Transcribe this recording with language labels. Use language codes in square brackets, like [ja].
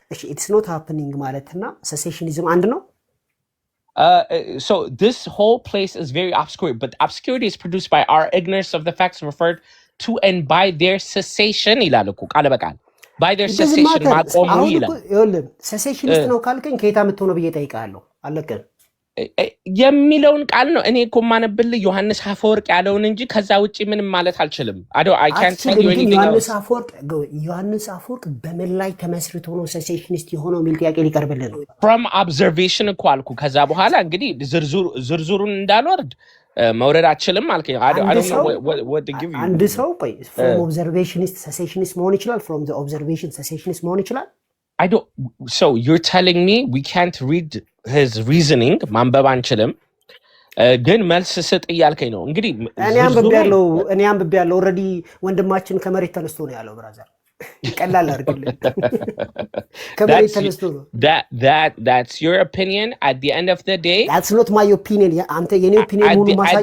[am] it's not happening ማለትና ሴሴሽኒዝም አንድ ነው። [en] So this whole place is very obscure, but obscurity is produced by our ignorance of the facts referred to and by their cessation [am] ይላል እኮ ቃል በቃል [en] by their cessation [am] ማቆሙ ይላል። ይኸውልህ ሴሴሽኒስት ነው ካልከኝ ከየት አምጥተው ነው ብዬ እጠይቅሃለሁ። አለቀ የሚለውን ቃል ነው እኔ እኮ ማነብልህ ዮሐንስ አፈወርቅ ያለውን እንጂ ከዛ ውጪ ምንም ማለት አልችልም። [en] I can't tell you anything else. [am] ዮሐንስ አፈወርቅ በምን ላይ ተመስርቶ ነው ሴሴሽኒስት የሆነው የሚል ጥያቄ ሊቀርብልህ ነው። [en] from observation [am] እኮ አልኩ። ከዛ በኋላ እንግዲህ ዝርዝሩን እንዳልወርድ መውረድ አልችልም አልከኝ። አንድ ሰው ቆይ [en] from observationist cessationist [am] መሆን ይችላል? [en] from the observation cessationist [am] መሆን ይችላል? [en] So you're telling me we can't read his reasoning [am] ማንበብ አንችልም ግን መልስ ስጥ እያልከኝ ነው። እንግዲህ እኔ አንብቤያለሁ ኦልሬዲ ወንድማችን ከመሬት ተነስቶ ነው ያለው። ብራዘር ቀላል አድርግልኝ ከመሬት ተነስቶ ነው። [en] That's your opinion. At the end of the day, that's not my opinion. [am] አንተ የኔ opinion ሆኖ ማሳያ